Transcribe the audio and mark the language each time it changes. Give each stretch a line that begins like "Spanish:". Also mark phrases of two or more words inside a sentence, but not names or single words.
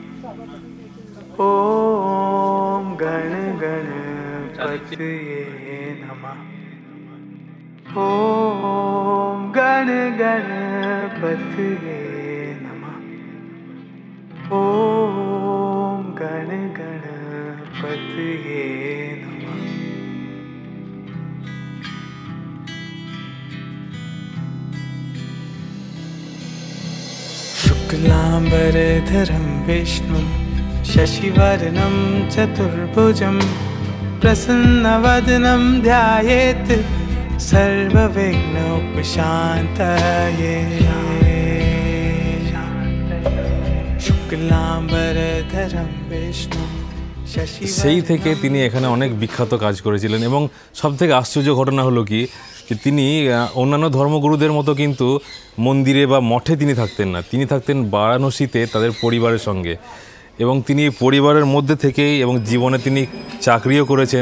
Sanskrit: ওম গণ গণপতয়ে নমঃ। ওম গণ গণপতয়ে নমঃ। ওম গণ গণপতয়ে নমঃ। शुक्लाम्बरधरं विष्णुं शशिवर्णं चतुर्भुजं प्रसन्नवदनं ध्यायेत् सर्वविघ्नोपशान्तये। शुक्लाम्बरधरं विष्णुं
Bangla: সেই থেকে তিনি এখানে অনেক বিখ্যাত কাজ করেছিলেন। এবং সবথেকে আশ্চর্য ঘটনা হলো কি, যে তিনি অন্যান্য ধর্মগুরুদের মতো কিন্তু মন্দিরে বা মঠে তিনি থাকতেন না, তিনি থাকতেন বারাণসীতে তাদের পরিবারের সঙ্গে। এবং তিনি পরিবারের মধ্যে থেকেই এবং জীবনে তিনি চাকরিও করেছেন।